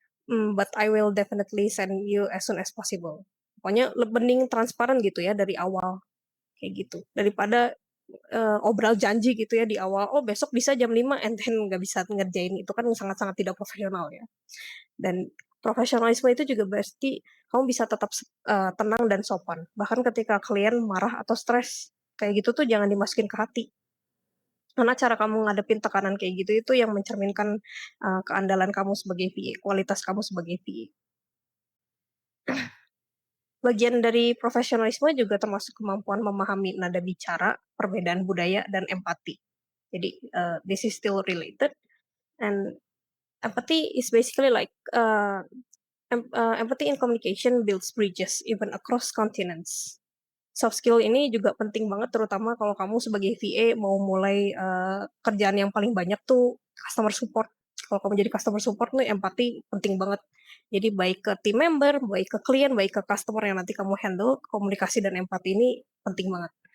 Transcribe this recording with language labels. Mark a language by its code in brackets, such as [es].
[en] But I will definitely send you as soon as possible." [id] Pokoknya mending transparan gitu ya dari awal, kayak gitu. Daripada, obrol janji gitu ya di awal, "Oh besok bisa jam 5," [en] and then [id] nggak bisa ngerjain, itu kan sangat-sangat tidak profesional ya. Dan profesionalisme itu juga berarti kamu bisa tetap tenang dan sopan, bahkan ketika klien marah atau stres, kayak gitu tuh jangan dimasukin ke hati. Karena cara kamu ngadepin tekanan kayak gitu itu yang mencerminkan, keandalan kamu sebagai VA, kualitas kamu sebagai VA. Bagian dari profesionalisme juga termasuk kemampuan memahami nada bicara, perbedaan budaya, dan empati. [en] Jadi, this is still related and empathy is basically like, empathy in communication builds bridges even across continents. [id] Soft skill ini juga penting banget terutama kalau kamu sebagai VA mau mulai, kerjaan yang paling banyak tuh customer support. Kalau kamu jadi customer support nih empati penting banget. Jadi baik ke team member, baik ke klien, baik ke customer yang nanti kamu handle, komunikasi dan empati ini penting banget.